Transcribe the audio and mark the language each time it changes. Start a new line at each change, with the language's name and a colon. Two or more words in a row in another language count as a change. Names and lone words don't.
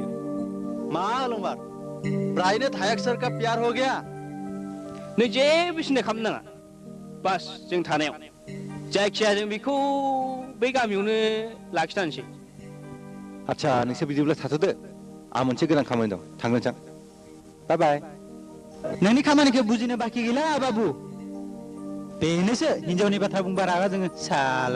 Bodo: मा अलंबार ब्रायनो थायाखसर
Hindi: का प्यार हो गया
Bodo: नों जेबो सिन्था खालामनाङा बास जों थानायाव जायखिया जों बेखौ बै गामियावनो लाखिनानैसै आच्छा नोंसोर बिदिब्ला थाथ'दो आं मोनसे गोनां खामानि दं थांनोसै बाय बाय नोंनि खामानिखौ बुजिनो बाखि गैला बाबु बेनोसो हिनजावनि बाथ्रा बुंबा रागा जोङो साला